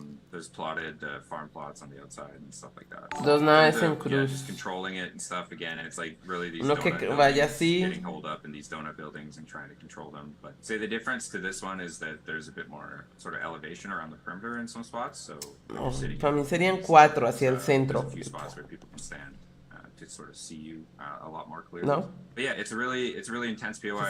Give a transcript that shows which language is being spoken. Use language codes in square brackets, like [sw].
[en] There's plotted farm plots on the outside and stuff like that. [es] Dos naves en cruz. [en] Just controlling it and stuff. Again, it's like really these [es] Uno que vaya así. [en] getting holed up in these donut buildings and trying to control them. But say the difference to this one is that there's a bit more sort of elevation around the perimeter in some spots. So [es] para mí serían 4 hacia el centro. [en] A few spots where people can stand. To sort of see you a lot more clearly. [es] ¿No? [en] But yeah, it's a really intense POI.